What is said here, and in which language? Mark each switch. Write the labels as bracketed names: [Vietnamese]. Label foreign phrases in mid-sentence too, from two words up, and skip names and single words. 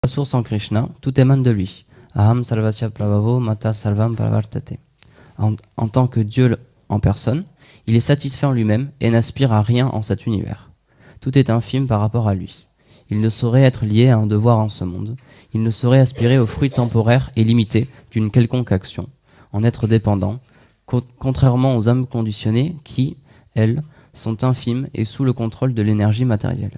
[French] La source en Krishna, tout émane de lui. [Sanskrit] Aham sarvasya prabhavo mata sarvam pravartate. [French] En tant que Dieu en personne, il est satisfait en lui-même et n'aspire à rien en cet univers. Tout est infime par rapport à lui. Il ne saurait être lié à un devoir en ce monde. Il ne saurait aspirer aux fruits temporaires et limités d'une quelconque action, en être dépendant, contrairement aux âmes conditionnées qui, elles, sont infimes et sous le contrôle de l'énergie matérielle.